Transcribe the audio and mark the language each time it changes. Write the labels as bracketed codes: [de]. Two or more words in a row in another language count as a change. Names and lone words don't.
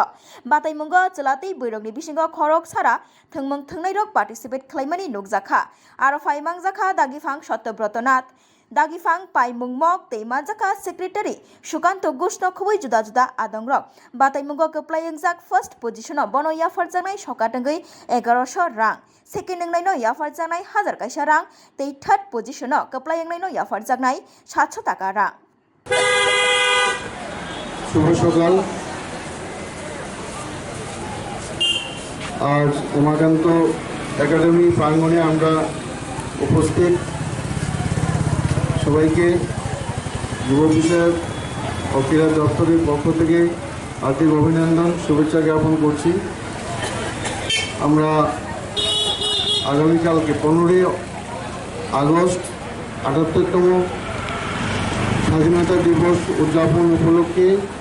[trp] Bataimungo Celati Burongni Bisingo Khorok Sara Thungmung Thungnai participate Klaimani Nukzakha Aro Faimang Zakha Dagifang Shottobrotonat Dagifang Pai Mungmok Teima Jaka Secretary Shukanto Gushno Khubui Juda Juda Adongrok Bataimungo Keplayang Jak [en] first position [trp] Bono Yafar Janai Shokatangai 1100 rang Second Nangno Yafar Janai 1000 Kaisa rang Te [en] third position [trp] Keplayang Naino Yafar Janai 700 টাকা rang [bn] শুভ সকাল আজ উমাকান্ত একাডেমি প্রাঙ্গণে আমরা উপস্থিত সবাইকে যুব বিষয়ক ও ক্রীড়া দপ্তরের পক্ষ থেকে আর্থিক অভিনন্দন শুভেচ্ছা জ্ঞাপন করছি আমরা আগামীকালকে 15 আগস্ট ৭৮তম স্বাধীনতা দিবস উদযাপন উপলক্ষে